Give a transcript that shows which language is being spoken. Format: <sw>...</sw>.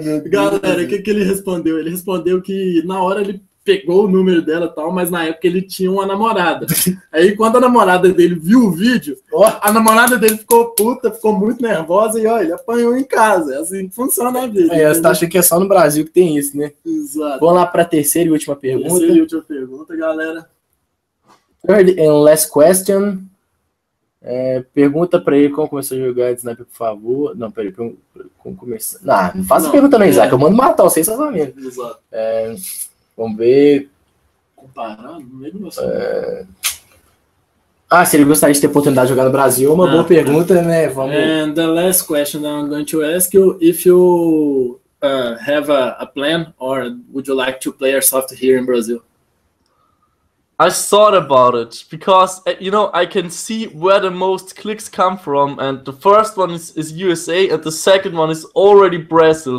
<pt>Galera, o que ele respondeu? Ele respondeu que na hora ele pegou o número dela e tal, mas na época ele tinha uma namorada. Aí quando a namorada dele viu o vídeo, a namorada dele ficou puta, ficou muito nervosa e ó, ele apanhou em casa. É assim que funciona a vida. Você tá achando que é só no Brasil que tem isso, né? Exato. Vamos lá para a terceira e última pergunta. Terceira e última pergunta, galera.</pt> <en>Third and last question.</en> <pt>Pergunta para ele como começou a jogar de sniper, por favor. Não, peraí, como começar? Não faça pergunta não, Isaac. Eu mando matar vocês, seus amigos. Exato. Vamos ver. Comparando, mesmo assim. Se ele gostaria de ter oportunidade de jogar no Brasil, é uma boa pergunta, né? Vamos...</pt> <en>And the last question I'm going to ask you, if you have a plan, or would you like to play Airsoft here in Brazil? I thought about it because I can see where the most clicks come from, and the first one is USA, and the second one is already Brazil.</en>